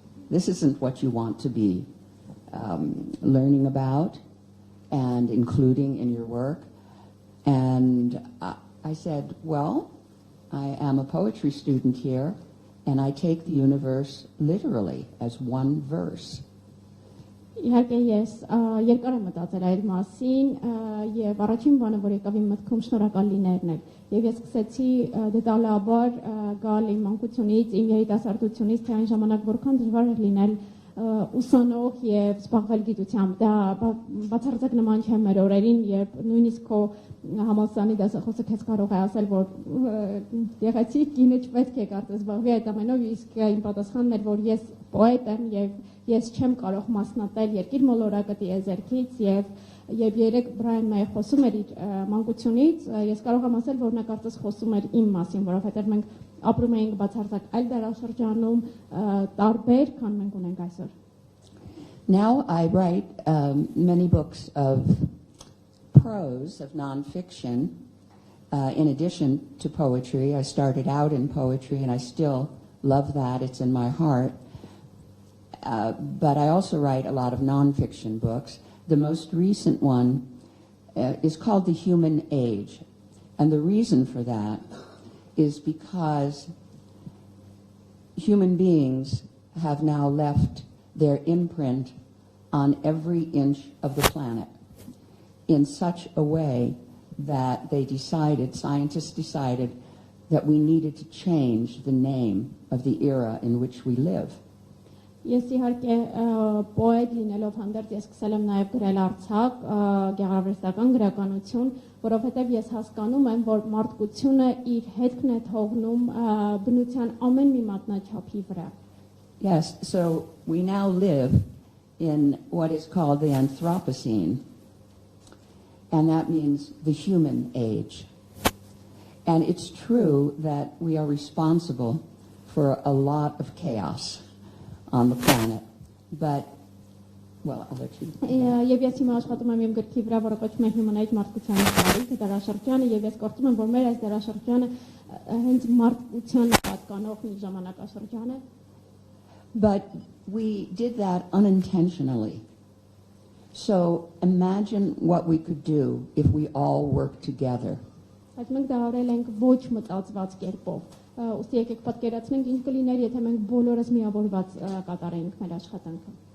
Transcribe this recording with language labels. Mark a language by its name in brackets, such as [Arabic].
[English] This isn't what you want to be learning about and including in your work. And I said, well, I am a poetry student here, and I take the universe literally as one verse. [Armenian] Իհարկե ես երկար եմ մտածել այդ մասին եւ առաջին բանը որ եկավ իմ մտքում շնորհակալ լինելն էր եւ ես սկսեցի դետալաբար գալ իմ մանկությունից իմ երիտասարդությունից թե այն ժամանակ որքան դժվար էր լինել ուսանող եւ զբաղվել գիտությամբ դա բացարձակ նման չէ մեր օրերին երբ նույնիսկ քո համալսարանի դասախոսը քեզ կարող է ասել որ եղեցի կինը չպետք է կարծես զբաղվի այդ ամենով իսկ իմ պատասխանն էր որ ես պոետ եմ եւ ես չեմ կարող մասնատել երկիր մոլորակը տիեզերքից եւ երեք Բրայան Մեյը խոսում էր իր մանկությունից ես կարող եմ ասել որ նա կարծես խոսում էր իմ մասին որովհետեւ մենք ապրում էինք բացարձակ այլ դարաշրջանում տարբեր քան մենք ունենք այսօր. [English] Now I write many books of prose, of nonfiction, in addition to poetry. I started out in poetry and I still love that, it's in my heart. But I also write a lot of nonfiction books. The most recent one is called The Human Age. And the reason for that is because human beings have now left their imprint on every inch of the planet in such a way that scientists decided that we needed to change the name of the era in which we live. [Armenian] Ես իհարկե պոետ լինելով հանդերձ ես սկսել եմ նաև գրել արձակ, գեղարվեստական գրականություն, որովհետև ես հասկանում եմ, որ մարդկությունը իր հետքն է թողնում բնության ամեն մի մատնաչափի վրա. [English] Yes, so we now live in what is called the Anthropocene, and that means the human age. And it's true that we are responsible for a lot of chaos on the planet, but, well, I'll let you. [Armenian] Եվ ես հիմա աշխատում եմ իմ գրքի վրա, որը կոչվում է Human Age մարդկության տարիքը, դարաշրջանը, եւ ես կարծում եմ, որ մեր այս դարաշրջանը հենց մարդկության պատկանող մի ժամանակաշրջան է։ [English] But we did that unintentionally. So imagine what we could do if we all worked together. [Armenian] Այդ մենք դա արել ենք ոչ մտածված կերպով։ Ուստի եկեք պատկերացնենք ինչ կլիներ, եթե մենք բոլորս միավորված կատարեինք մեր աշխատանքը։